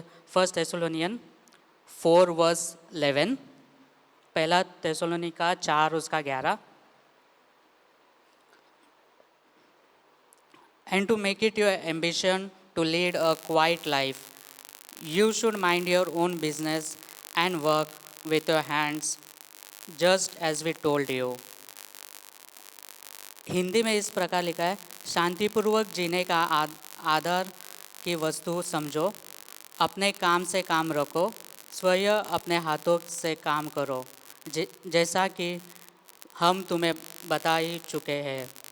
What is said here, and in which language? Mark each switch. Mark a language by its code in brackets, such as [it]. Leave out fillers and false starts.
[hi] First Thessalonian 4:11, पहला थेसलोनिका 4:11। [en] And to make it your ambition to lead a quiet life, you should mind your own business and work with your hands, just as we told you. [hi] Hindi में इस प्रकार लिखा है, शांतिपूर्वक जीने का आधार की वस्तु समझो, अपने काम से काम रखो, स्वयं अपने हाथों से काम करो, जैसा कि हम तुम्हें बता ही चुके हैं।